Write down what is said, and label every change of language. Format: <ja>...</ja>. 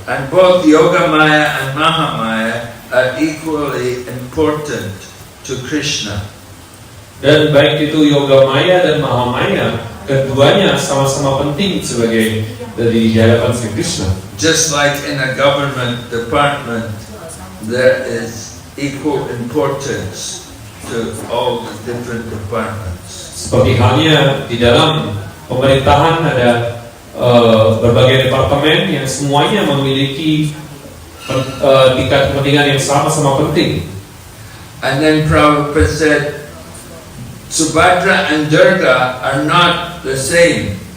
<en>And both Yogamaya and Mahamaya are equally important to Krishna.</en> <id>Dan baik itu Yogamaya dan Mahamaya, keduanya sama-sama penting sebagai dari hadapan Sri Krishna.</id> <en>Just like in a government department, there is equal importance to all the different departments.</en> <id>Seperti halnya di dalam pemerintahan ada berbagai departemen yang semuanya memiliki tingkat kepentingan yang sama-sama penting.</id> <en>And then Prabhupada said, Subhadra and Durga are not the same.</en>